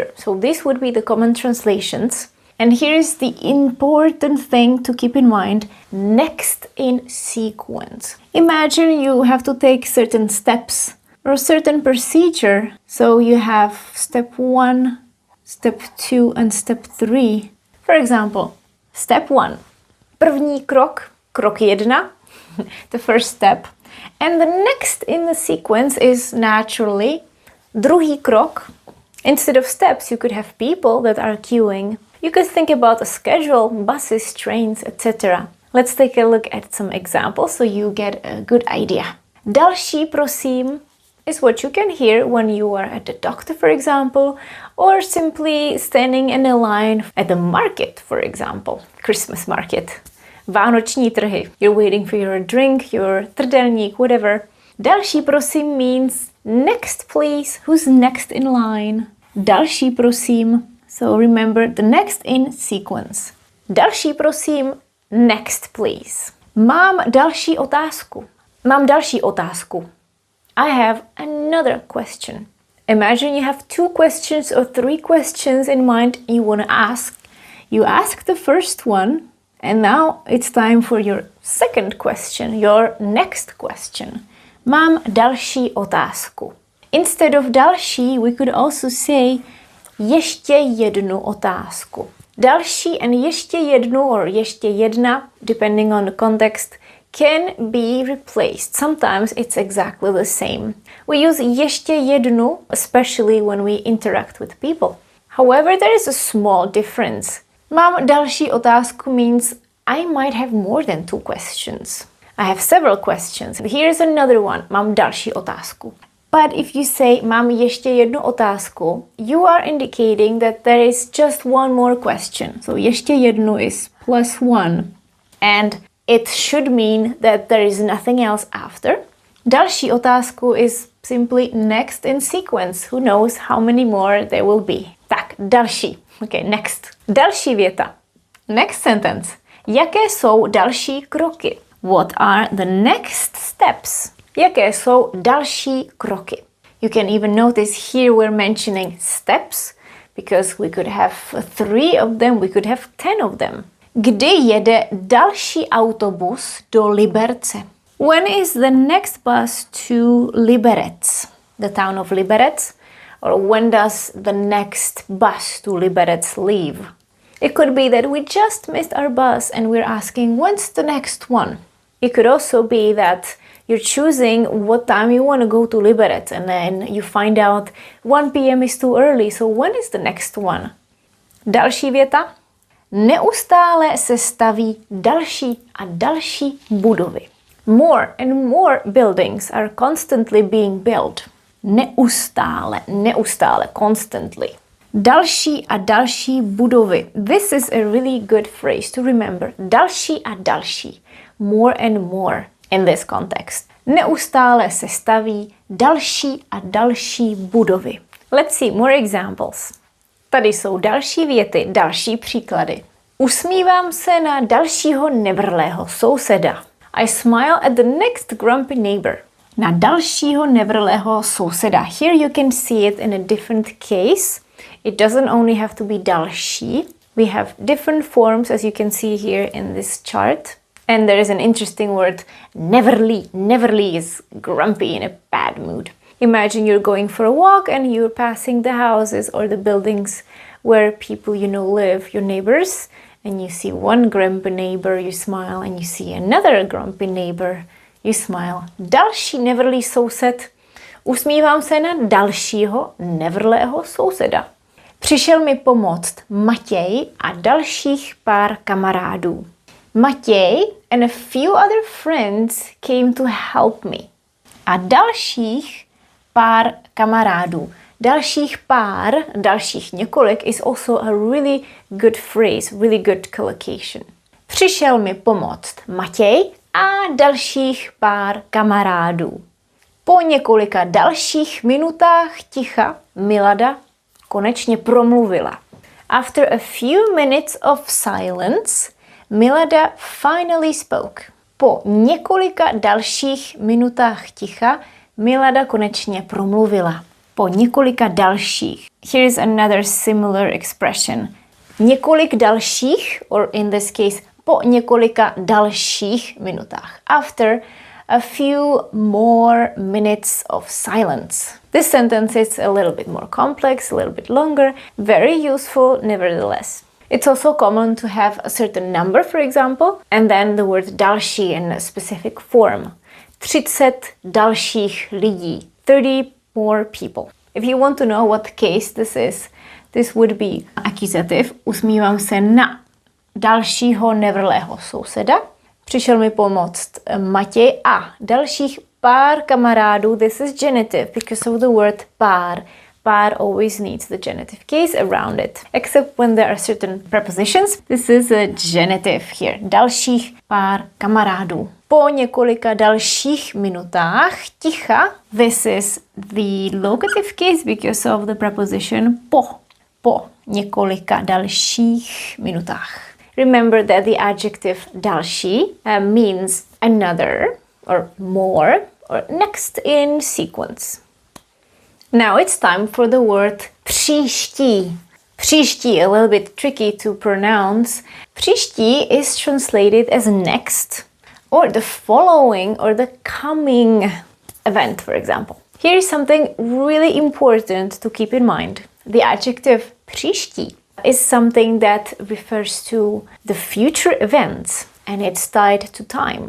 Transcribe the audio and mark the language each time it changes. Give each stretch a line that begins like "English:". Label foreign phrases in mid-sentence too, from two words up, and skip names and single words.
English: So this would be the common translations. And here's the important thing to keep in mind, next in sequence. Imagine you have to take certain steps or a certain procedure. So you have step 1, step 2 and step 3. For example, step 1,
Czech: první krok, krok 1,
English: the first step. And the next in the sequence is naturally
Czech: druhý krok.
English: Instead of steps, you could have people that are queuing. You could think about a schedule, buses, trains, etc. Let's take a look at some examples so you get a good idea.
Czech: Další, prosím,
English: is what you can hear when you are at the doctor, for example, or simply standing in a line at the market, for example, Christmas market.
Czech: Vánoční trhy.
English: You're waiting for your drink, your trdelník, whatever.
Czech: Další, prosím,
English: means next, please. Who's next in line?
Czech: Další, prosím.
English: So remember the next in sequence.
Czech: Další, prosím,
English: next, please.
Czech: Mám další otázku. Mám další otázku.
English: I have another question. Imagine you have 2 questions or 3 questions in mind you want to ask. You ask the first one, and now it's time for your second question, your next question.
Czech: Mám další otázku.
English: Instead of další, we could also say
Czech: ještě jednu otázku. Další and ještě jednu or ještě jedna,
English: depending on the context, can be replaced. Sometimes it's exactly the same. We use
Czech: ještě jednu,
English: especially when we interact with people. However, there is a small difference.
Czech: Mám další otázku
English: means I might have more than 2 questions. I have several questions. Here's another one.
Czech: Mám další otázku.
English: But if you say
Czech: mám ještě jednu otázku,
English: you are indicating that there is just one more question. So
Czech: ještě jednu
English: is +1. And it should mean that there is nothing else after.
Czech: Další otázku
English: is simply next in sequence. Who knows how many more there will be.
Czech: Tak, další.
English: Okay, next.
Czech: Další věta.
English: Next sentence.
Czech: Jaké jsou další kroky?
English: What are the next steps?
Czech: Jaké jsou další kroky?
English: You can even notice here we're mentioning steps because we could have 3 of them, we could have 10 of them.
Czech: Kdy jede další autobus do Liberce?
English: When is the next bus to Liberec, the town of Liberec? Or when does the next bus to Liberec leave? It could be that we just missed our bus and we're asking when's the next one? It could also be that you're choosing what time you want to go to Liberec and then you find out 1 p.m. is too early, so when is the next one?
Czech: Další věta. Neustále se staví další a další budovy.
English: More and more buildings are constantly being built.
Czech: Neustále, constantly. Další a další budovy.
English: This is a really good phrase to remember.
Czech: Další a další.
English: More and more. In this context.
Czech: Neustále se staví další a další budovy.
English: Let's see more examples.
Czech: Tady jsou další věty, další příklady. Usmívám se na dalšího nevrlého souseda.
English: I smile at the next grumpy neighbor.
Czech: Na dalšího nevrlého souseda.
English: Here you can see it in a different case. It doesn't only have to be další. We have different forms, as you can see here in this chart. And there is an interesting word, neverly. Neverly is grumpy, in a bad mood. Imagine you're going for a walk and you're passing the houses or the buildings where people you know live, your neighbors, and you see one grumpy neighbor, you smile, and you see another grumpy neighbor, you smile.
Czech: Další nevrlý soused. Usmívám se na dalšího nevrlého souseda. Přišel mi pomoct Matěj a dalších pár kamarádů.
English: Matěj and a few other friends came to help me.
Czech: A dalších pár kamarádů. Dalších několik
English: is also a really good phrase, really good collocation.
Czech: Přišel mi pomoct Matěj a dalších pár kamarádů. Po několika dalších minutách ticha Milada konečně promluvila.
English: After a few minutes of silence, Milada finally spoke.
Czech: Po několika dalších minutách ticha Milada konečně promluvila. Po několika dalších.
English: Here is another similar expression.
Czech: Několik dalších,
English: or in this case,
Czech: po několika dalších minutách.
English: After a few more minutes of silence. This sentence is a little bit more complex, a little bit longer, very useful nevertheless. It's also common to have a certain number, for example, and then the word další in a specific form.
Czech: 30 dalších lidí. 30
English: more people. If you want to know what case this is, this would be accusative.
Czech: Usmívám se na dalšího nevrlého souseda. Přišel mi pomoct Matěj a dalších pár kamarádů.
English: This is genitive because of the word pár. Pár always needs the genitive case around it. Except when there are certain prepositions. This is a genitive here.
Czech: Dalších pár kamarádů. Po několika dalších minutách ticha.
English: This is the locative case because of the preposition po.
Czech: Po několika dalších minutách.
English: Remember that the adjective další means another or more or next in sequence. Now it's time for the word příští. Příští, a little bit tricky to pronounce. Příští is translated as next or the following or the coming event, for example. Here is something really important to keep in mind. The adjective příští is something that refers to the future events and it's tied to time.